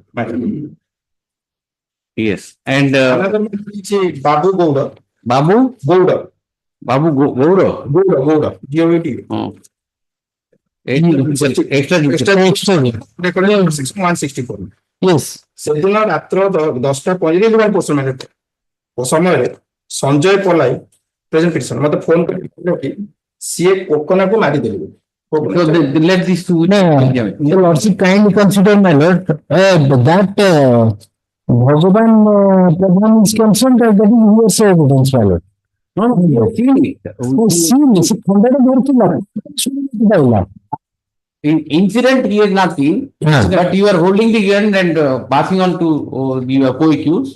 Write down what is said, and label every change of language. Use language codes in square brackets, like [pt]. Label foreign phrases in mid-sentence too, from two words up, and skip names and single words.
[en] My lord. Yes. And Another matter is Babu Gowda. Babu? Gowda. Gowda. Gowda. G-O-V-D. Oh. Extra. Recorded section 164. Yes. [or] ସେଦିନ ରାତ୍ର 10ଟା 55 ସମୟରେ ସଞ୍ଜୟ ପଲାଇ [en] present petition [or] ମତେ ଫୋନ କରି କହିଲେ କି ସିଏ କୋକନାକୁ ମାରିଦେଲେ। [en] So let these two. No, your lordship kindly consider, my lord, that Bhagavan Pradhan is concerned that is hearsay evidence, my lord. No, you have seen it. In incident, he has not seen, but you are holding the gun and passing on to your co-accused.